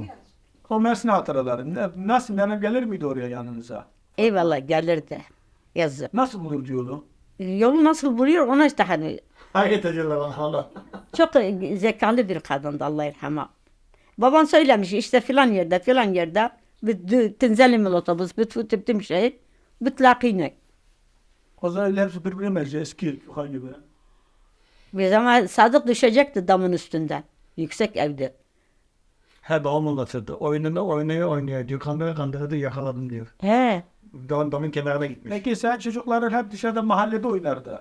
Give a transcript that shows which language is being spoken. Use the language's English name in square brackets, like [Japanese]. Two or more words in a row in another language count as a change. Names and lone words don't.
[Turkish] O Mersin hatıraları. Nasıl benim gelir miydi oraya yanınıza? Eyvallah gelirdi. Yazık. Nasıl bulur diyordu? Yolu nasıl buluyor ona işte hani. Hayret ediyorlar bana hala. Çok zekalı bir kadındı [Arabic] الله يرحمها. [Turkish] Baban söylemiş işte filan yerde [Arabic] تنزلي من الأوتوبيس بتفوتي بتمشي بتلاقيني. [Turkish] O zaman hepsi birbirine benziyor eski yukarı gibi. Bir zaman Sadık düşecekti damın üstünden. Yüksek evde. He babam anlatırdı. Oynuyor diyor. Kandırdı yakaladım diyor. He. Damın kenarına gitmiş. Peki sen çocukların hep dışarıda mahallede oynardı.